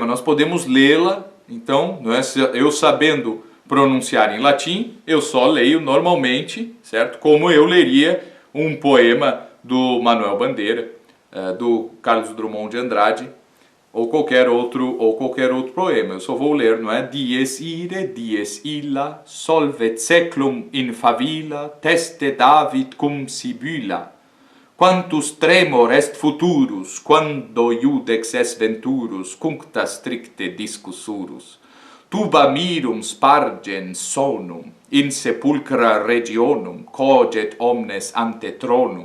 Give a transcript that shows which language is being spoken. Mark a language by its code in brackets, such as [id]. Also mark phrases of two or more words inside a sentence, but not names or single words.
[pt] Nós podemos lê-la, então, não é? Eu sabendo pronunciar em latim, eu só leio normalmente, certo? Como eu leria um poema do Manuel Bandeira, do Carlos Drummond de Andrade, ou qualquer outro poema. Eu só vou ler, não é? [la] Dies irae, dies illa, solvet seclum in favilla, teste David cum Sibylla. Quantus tremor est futurus, quando iudex est venturus, cuncta stricte discussurus. Tuba mirum spargens sonum, in sepulcra regionum, coget omnes ante tronum.